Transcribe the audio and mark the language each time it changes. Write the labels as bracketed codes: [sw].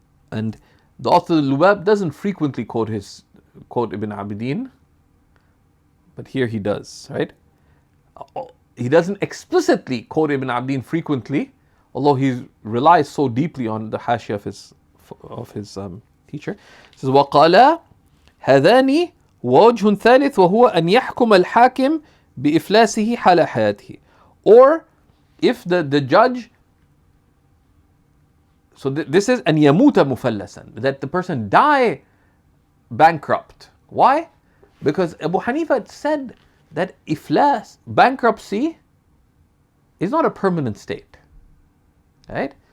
[en] And the author al-Lubab doesn't frequently quote Ibn Abidin, but here he does, right? He doesn't explicitly quote Ibn Abidin frequently, although he relies so deeply on the hashia of his teacher. He says, [ar] وَقَالَ هَذَانِ وَوَجْهٌ ثَالِث وَهُوَ أَنْ يَحْكُمَ الْحَاكِمْ بِإِفْلَاسِهِ حَالَ حَيَاتِهِ. [en] Or if the judge, so this is [ar] أن يموت مفلسا, [en] that the person die bankrupt. Why? Because Abu Hanifa said that iflas, bankruptcy, is not a permanent state, right?